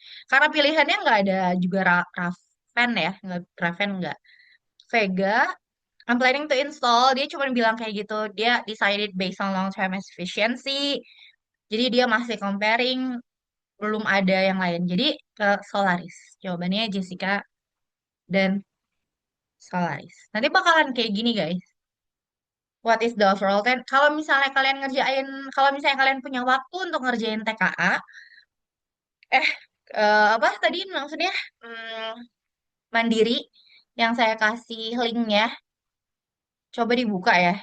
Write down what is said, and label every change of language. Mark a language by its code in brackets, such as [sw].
[id] Karena pilihannya nggak ada juga Raven ya, nggak Raven nggak. Vega, [en] I'm planning to install. [id] Dia cuma bilang kayak gitu. Dia [en] decided based on long term efficiency. [id] Jadi dia masih comparing, belum ada yang lain. Jadi ke Solaris. Jawabannya Jessica dan Solaris. Nanti bakalan kayak gini guys. [en] What is the overall ten? [id] Kalau misalnya kalian punya waktu untuk ngerjain TKA, eh apa tadi maksudnya hmm, mandiri yang saya kasih linknya, coba dibuka ya.